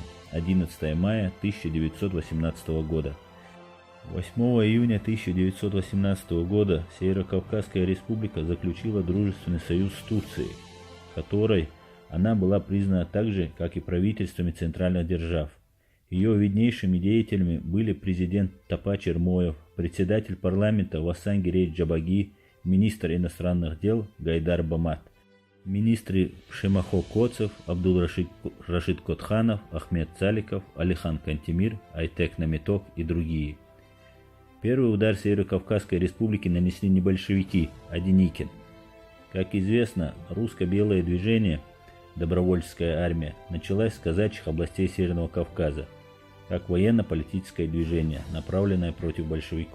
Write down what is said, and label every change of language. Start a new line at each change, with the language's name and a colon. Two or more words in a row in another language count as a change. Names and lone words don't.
Russian: 11 мая 1918 года. 8 июня 1918 года Северокавказская республика заключила дружественный союз с Турцией, которой она была признана так же, как и правительствами центральных держав. Ее виднейшими деятелями были президент Тапа Чермоев, председатель парламента Васан Гиреич Джабаги, министр иностранных дел Гайдар Бамат, министры Шемахо Коцев, Абдул-Рашид Котханов, Ахмед Цаликов, Алихан Кантемир, Айтек Наметок и другие. Первый удар Северокавказской республики нанесли не большевики, а Деникин. Как известно, русско-белое движение, добровольческая армия, началась с казачьих областей Северного Кавказа, как военно-политическое движение, направленное против большевиков.